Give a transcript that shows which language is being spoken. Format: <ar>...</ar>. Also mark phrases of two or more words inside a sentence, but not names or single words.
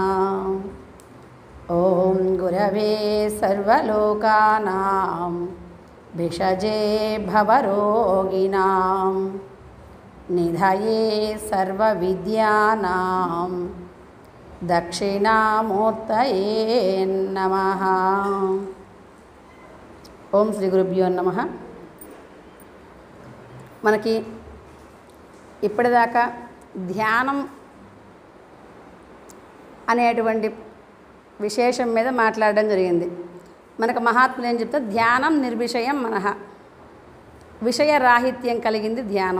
<sa>ओम गुरवे सर्वलोकानां भिषजे भवरोगिणां निधये सर्वविद्यानां दक्षिणामूर्तये नमः। ओम श्री गुरुभ्यो नमः।</sa> <te>మనకి ఇప్పటిదాకా ధ్యానం అనేటువంటి విశేషం మీద మాట్లాడడం జరిగింది. మనకు మహాత్ములు ఏం చెప్తారు?</te> <sa>ధ్యానం నిర్విషయం మనః,</sa> <te>విషయ రాహిత్యం కలిగింది ధ్యానం.</te>